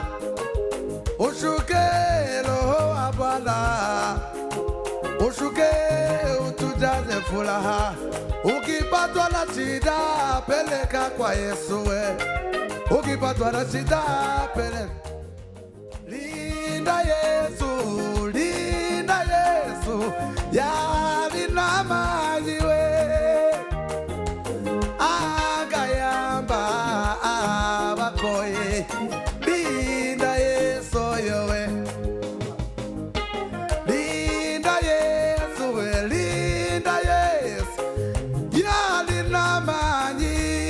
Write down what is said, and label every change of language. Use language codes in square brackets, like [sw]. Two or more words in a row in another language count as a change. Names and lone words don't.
[sw] Ushuke Roho wa Bwana, ushuke utujaze furaha. Ukipatwa na shida peleka kwa Yesu we. Ukipatwa na shida peleka. Linda Yesu, linda Yesu, yali na maji we. [lg] Agayamba abakoye, [sw] linda Yesu yowe. Linda Yesu we, linda Yesu, yali na maji.